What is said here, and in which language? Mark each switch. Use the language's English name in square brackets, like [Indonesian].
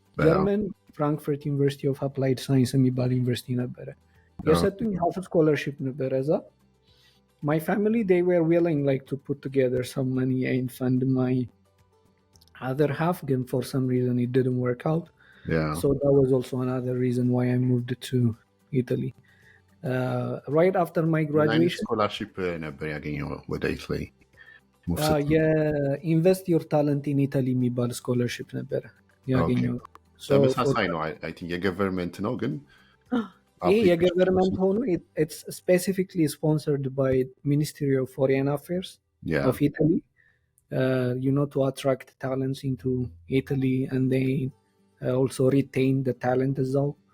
[English] German Frankfurt University of Applied Science [Amharic] የሚባል ዩኒቨርሲቲ ነበረ። የሰጡኝ [English] half scholarship [Amharic] ነበረ እዛ። [English] My family, they were willing like to put together some money and fund my other half, [Amharic] ግን [English] for some reason it didn't work out. So that was also another reason why I moved to Italy. Right after my graduation [Amharic] scholarship ነበር ያገኘው ወደ ኢታሊ። የኢንቨስት ዮር ታለንት ኢን ኢታሊ የሚባል ስኮለርሽፕ ነበረ ያገኘው። ተመሳሳይ ነው። አይ ቲንክ የገቨርንመንት ነው ግን ይሄ የገቨርንመንት ሆኖ [English] it's specifically sponsored by Ministry of Foreign Affairs of Italy. To attract talents into Italy and they also retain the talent as well.